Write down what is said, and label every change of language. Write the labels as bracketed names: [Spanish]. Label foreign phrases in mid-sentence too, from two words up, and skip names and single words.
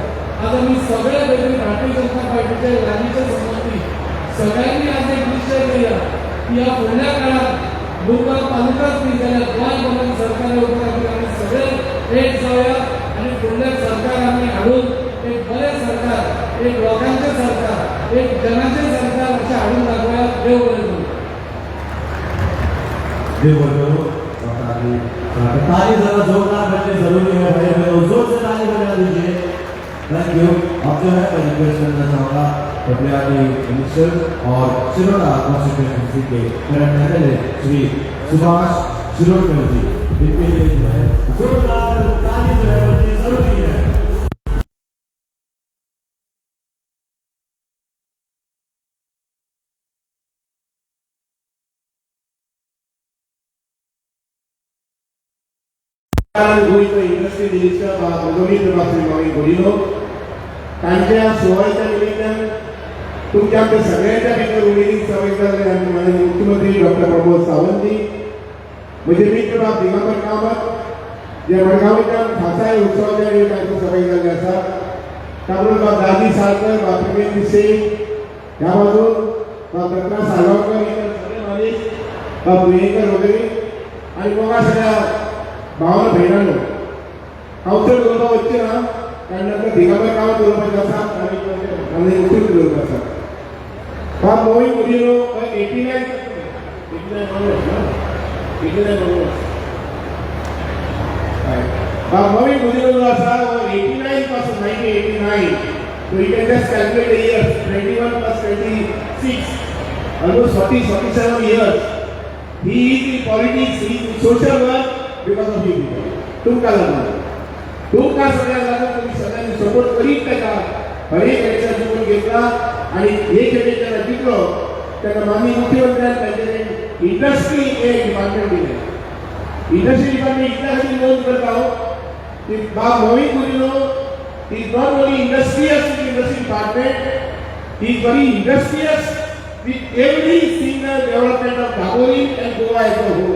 [Konkani] आज आमी सगळे भशेन भारतीय जनता पार्टीचे लागींचे संबंधी सगळ्यांनी आज एक निश्चय केला की ह्या फुडल्या काळात लोकां तालुकाच न्ही जाल्यार गोंय भरून सरकार येवपा खातीर आमी सगळे एक जावया आनी फुडलें सरकार आमी हाडून एक बरें सरकार, एक लोकांचें सरकार, एक जनाचें सरकार अशें हाडून दाखोवया. देव बरें करूं. देव बरें करूं. [Hindi] ताली जरा जोरदार बजनी जरूरी है भाई बहनों, जोर से ताली बजा दीजिए. [English] thank you. [Hindi] अब जो है मैं रिक्वेस्ट करना चाहूँगा पटियाला मिनिस्टर और शिरोडा कॉन्स्टिट्यूंसी के [English] current MLA [Hindi] श्री सुभाष शिरोडकर जी, इनके लिए जो है जोरदार ताली जो है बजनी जरूरी है. [English] industry minister [Konkani] गोविंद बाबू गोडिनो तांच्या सुवाळ्याच्या निमित्तान तुमच्या आमच्या सगळ्यांच्या भितर उमेदीक सवय माझे मुख्यमंत्री डॉक्टर प्रमोद सावंत जी, म्हजे मित्र बाब दिगंबर कामत जे मडगांवच्यान खासाय उत्सवाच्या निमित्तान सवय जाल्ले आसा. ताबडतोब बाब दादी साळकर, बाब प्रवीण सिंग, ह्या बाजून बाब दत्ता साळगांवकर, इतर सगळे माणूस, बाब पुणेकर वगैरे आणि बघा सगळ्या भावना भयणानो हांव चड उलोवपाक वचचें ना कारण नंतर दिगंबर कामत उलोवपाचें आसा आनी मुख्यमंत्री उलोवपाचें आसा. [English] बाब मोहीन मुदिनो 89 बाब मोहीन मुदिनो [Konkani] जो आसा 89 पासून [English] 1989 so you can just calculate the years 21 plus 26 almost 47 years he is in politics, he is in social work because of you. [Konkani] तुमकां लागून तुमकां सगळ्यांक लागून तुम्ही सगळ्यांनी सपोर्ट करीत तेका हर एक इलेक्शन जिखून घेतला आनी हे खेपे जेन्ना जिखलो तेन्ना माननीय मुख्यमंत्र्यान तांचे इंडस्ट्री एक डिपार्टमेंट दिलें. [English] industry department [Konkani] इतल्या खातीर नोंद करता हांव की बाब मोहीन मुदिनो [English] is not only industrious with industry department, he is very industrious with every single development of Dabolim and Goa as a whole.